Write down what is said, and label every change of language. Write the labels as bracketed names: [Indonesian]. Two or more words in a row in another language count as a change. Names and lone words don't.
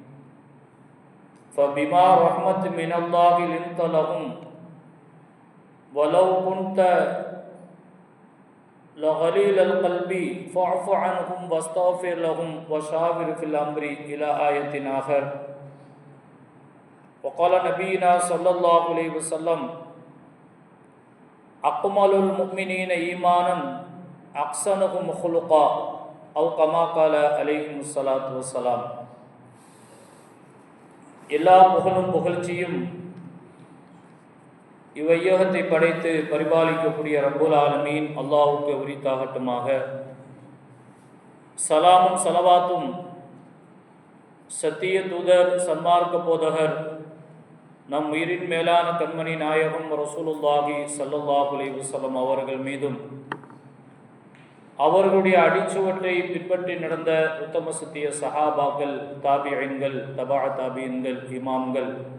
[Arabic] فبما رحمة من الله لنت لهم ولو كنت لغليل القلب فاعف عنهم واستغفر لهم وشاور في الأمر إلى آية آخر. وقال نبينا صلى الله عليه وسلم: أكمل المؤمنين إيمانا أحسنهم خلقا، أو كما قال عليه الصلاة والسلام. [Tamil] எல்லா புகழும் புகழ்ச்சியும் இவ்வையகத்தை படைத்து பரிபாலிக்கக்கூடிய [Arabic] رب العالمين [Tamil] அல்லாஹ்வுக்கு உரித்தாகட்டுமாக. சலாமும் சலவாத்தும் சத்திய தூதர் சன்மார்க்க போதகர் நம் உயிரின் மேலான கண்மணி நாயகம் [Arabic] رسول الله صلى الله عليه وسلم [Tamil] அவர்கள் மீதும், அவர்களுடைய அடிச்சுவற்றை பின்பற்றி நடந்த உத்தம சத்திய சஹாபாக்கள், தாபிஈன்கள், தபா தாபிஈன்கள், இமாம்கள்,